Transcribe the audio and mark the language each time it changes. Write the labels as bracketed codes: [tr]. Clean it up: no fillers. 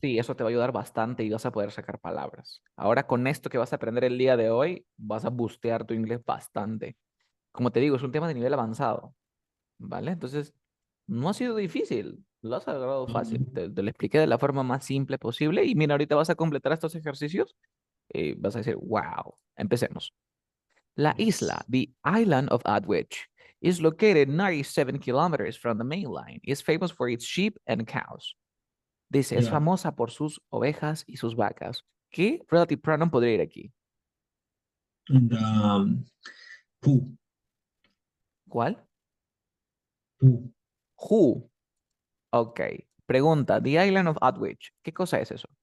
[es] sí, eso te va a ayudar bastante y vas a poder sacar palabras. Ahora con esto que vas a aprender el día de hoy, vas a bustear tu inglés bastante. Como te digo, es un tema de nivel avanzado, ¿vale? Entonces, no ha sido difícil, lo has agarrado fácil. Te lo expliqué de la forma más simple posible y mira, ahorita vas a completar estos ejercicios y vas a decir, wow, empecemos. La isla, [en] the island of Adwich, is located 97 kilometers from the mainland. Is famous for its sheep and cows. [es] Dice, es Ya. famosa por sus ovejas y sus vacas. ¿Qué relative pronoun podría ir aquí? [en] And, who, [es] ¿Cuál? [en] who. Who. [es] Ok. Pregunta, [en] the island of Adwich. [es] ¿Qué cosa es eso?